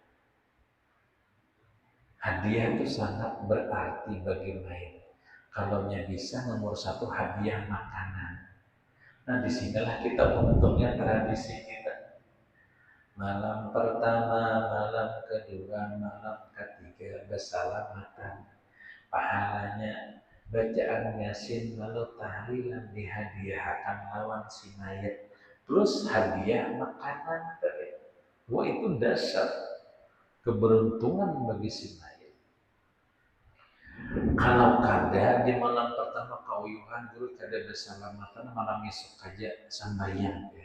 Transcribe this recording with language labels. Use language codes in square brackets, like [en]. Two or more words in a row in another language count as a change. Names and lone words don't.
[id] Hadiah itu sangat berarti bagi mereka. Kalau bisa nomor satu hadiah makanan. Nah, disinilah kita untungnya tradisi kita. Malam pertama, malam kedua, malam ketiga bersalamatan. Pahalanya bacaan Yasin lalu tahlilan dihadiahkan lawan si mayat. Plus hadiah makanan. Wah, itu dasar keberuntungan bagi si mayat. [bjn] Kalau kada di malam pertama kauyuhan dulu kada bersalamatan, malam esok aja sembahyang ya.